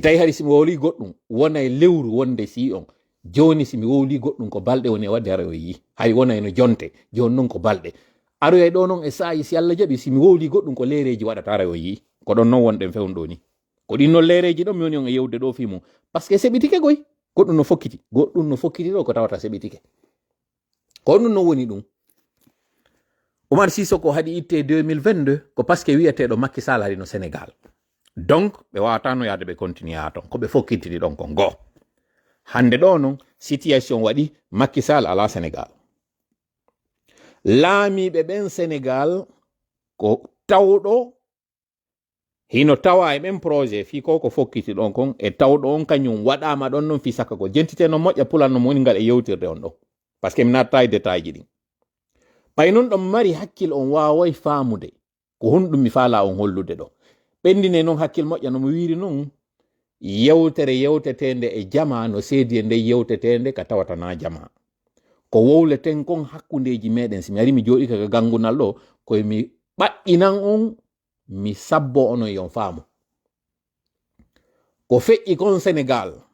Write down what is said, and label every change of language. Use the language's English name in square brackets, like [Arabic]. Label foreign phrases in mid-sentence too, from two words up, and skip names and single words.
[Fula] tawi hari simi wowli goɗɗum wona e lewru wonde si on joni simi wowli goɗɗum ko balɗe woni e wadde ara o yi hay wona eno jonte joni noon ko balɗe aroyay ɗo noon e saayi si Allah jaɓi simi wowli goɗɗum ko leereji waɗata ara o yi ko ɗon noon wonɗen fewn ɗo ni ko ɗin noon leereji ɗon mi woni on e yewde ɗo fimum [French] par ce que [Fula] seɓitike goy goɗɗum no fokkiti ɗo ko tawata seɓitike ko ɗum no woni ɗum Oumar Sissoko haɗi itte 2022 ko [French] par ce que [Fula] wiyeteɗo Macky Sall hari no Sénégal donc ɓe wawatano yaade ɓe continue ha ton ko ɓe fokkitiri ɗon kon goo hande ɗo noon situation waɗi Macky Sall ala Sénégal laamiɓe ɓen Sénégal ko tawɗo hino tawa e ɓen projet fi ko fokkiti ɗon kon e tawɗo on kañum waɗama ɗon noon fi sakka ko jentite no moƴƴa pulanno mo woni ngal e yewtirde on ɗo [French] par ce que [Fula] mi natta e détail ji ɗin ɓay noon ɗon mari hakkille on waway faamude ko honɗum mi faala on hollude ɗo ɓendine noon hakkille moƴƴa no mi wiri noon yewtere yewtetende e jama no seedi e nde yewtetende ka tawata na jama ko wowleten kon hakkundeji meɗen si mi ari mi jooɗi kaka gangunal ɗo koye mi ɓaɗɗinan on mi sabbo onon yon faamu ko feƴƴi kon Sénégal